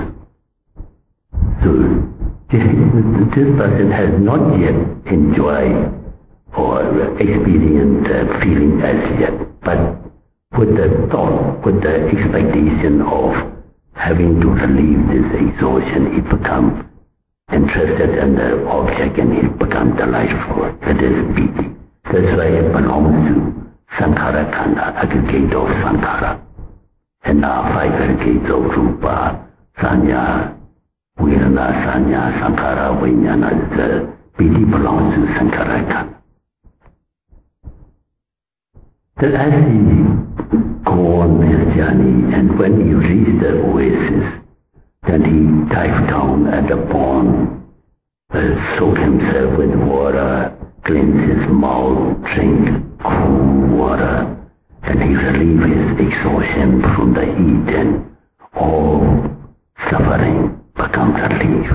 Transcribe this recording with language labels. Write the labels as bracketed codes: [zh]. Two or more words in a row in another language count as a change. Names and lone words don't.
[en] So this person has not yet enjoyed or experienced the feeling as yet, but with the thought, with the expectation of having to relieve this exhaustion, he becomes interested in the object and he becomes delightful. That is piti. That's why it belongs to [pi] sankhara khanda, [en] aggregate of sankhara. And our five aggregates of [pi] rupa, sanya, vedana, sanya, sankhara, vijnana, [en] the piti belongs to [pi] sankhara khanda. [en] Then as he goes on his journey, and when he reached the oasis, then he dives down at the pond, soak himself with water, cleanse his mouth, drink cool water, and he relieves his exhaustion from the heat, and all suffering becomes relief.